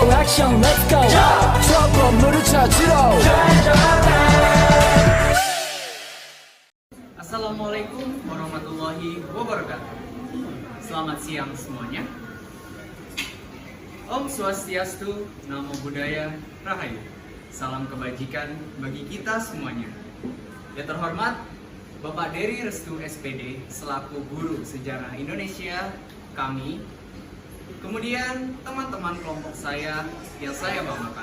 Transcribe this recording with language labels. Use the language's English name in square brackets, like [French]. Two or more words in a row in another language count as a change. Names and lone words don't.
[Korean] 액션 [English] let's go [Korean] 저 건물을 찾으러 [Arabic] السلام عليكم ورحمة الله وبركاته. [Indonesian] Selamat siang semuanya. [Balinese] Om Swastiastu, [Pali] Namo Buddhaya, [Indonesian] Rahayu. Salam kebajikan bagi kita semuanya. Yang terhormat Bapak Dery Restu SPD selaku Guru Sejarah Indonesia kami, kemudian teman-teman kelompok saya yang saya banggakan.